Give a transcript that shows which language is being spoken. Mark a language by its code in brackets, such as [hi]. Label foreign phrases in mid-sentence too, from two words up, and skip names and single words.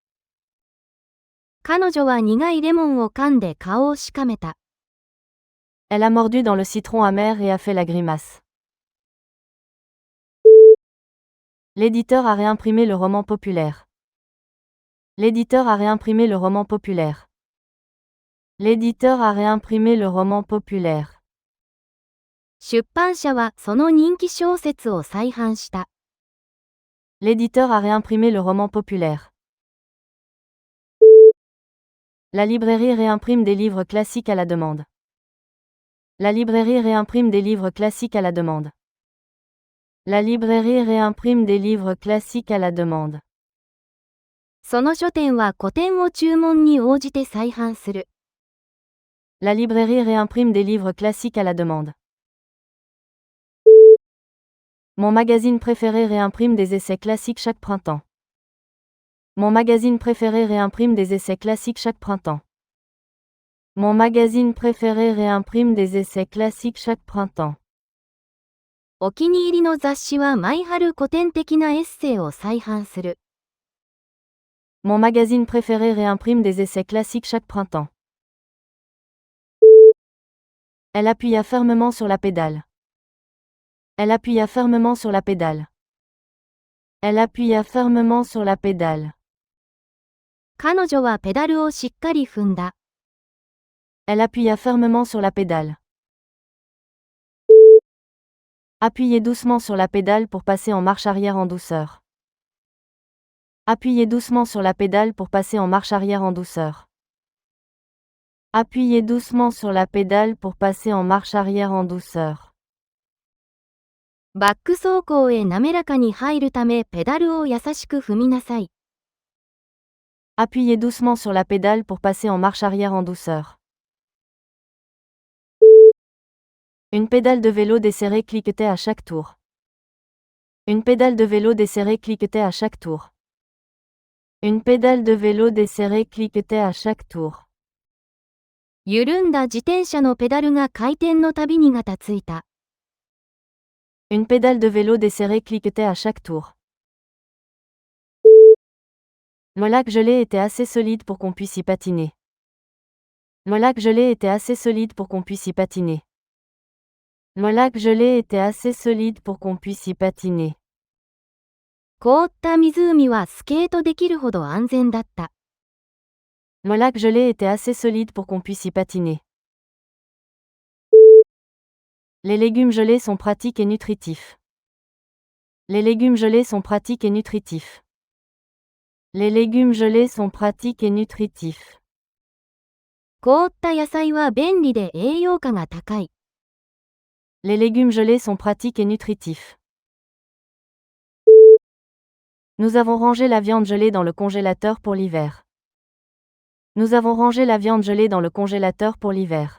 [ja] 彼女は苦いレモンを噛んで顔をしかめた。 [fr] Elle a mordu dans le citron amer et a fait la grimace. L'éditeur a réimprimé le roman populaire. L'éditeur a réimprimé le roman populaire. L'éditeur a réimprimé le roman populaire. [ja] 出版社はその人気小説を再版した。 [fr] L'éditeur a réimprimé le roman populaire. La librairie réimprime des livres classiques à la demande. La librairie réimprime des livres classiques à la demande. La librairie réimprime des livres classiques à la demande. [ja] その書店は古典を注文に応じて再版する。 [fr] La librairie réimprime des livres classiques à la demande. Mon magazine préféré réimprime des essais classiques chaque printemps. Mon magazine préféré réimprime des essais classiques chaque printemps. Mon magazine préféré réimprime des essais classiques chaque printemps. [ja] お気に入りの雑誌は毎春古典的なエッセイを再版する。 [fr] Mon magazine préféré réimprime des essais classiques chaque printemps. Elle appuya fermement sur la pédale. Elle appuya fermement sur la pédale. Elle appuya fermement sur la pédale. [ja] 彼女はペダルをしっかり踏んだ。 [fr] Elle appuya fermement sur la pédale. Appuyez doucement sur la pédale pour passer en marche arrière en douceur. Appuyez doucement sur la pédale pour passer en marche arrière en douceur. Appuyez doucement sur la pédale pour passer en marche arrière en douceur. [ja] バック走行へ滑らかに入るためペダルを優しく踏みなさい。 [fr] Appuyez doucement sur la pédale pour passer en marche arrière en douceur. Une pédale de vélo desserrée cliquetait à chaque tour. Une pédale de vélo desserrée cliquetait à chaque tour. Une pédale de vélo desserrée cliquetait à chaque tour. [ja] 緩んだ自転車のペダルが回転のたびにがたついた。 [fr] Une pédale de vélo desserrée cliquetait à chaque tour. Le lac gelé était assez solide pour qu'on puisse y patiner. Le lac gelé était assez solide pour qu'on puisse y patiner. Le lac gelé était assez solide pour qu'on puisse y patiner. [ja] 凍った湖はスケートできるほど安全だった。 [fr] Le lac gelé était assez solide pour qu'on puisse y patiner. Les légumes gelés sont pratiques et nutritifs. Les légumes gelés sont pratiques et nutritifs. Les légumes gelés sont pratiques et nutritifs. [ja] 凍った野菜は便利で栄養価が高い。 [fr] Les légumes gelés sont pratiques et nutritifs. Nous avons rangé la viande gelée dans le congélateur pour l'hiver. Nous avons rangé la viande gelée dans le congélateur pour l'hiver.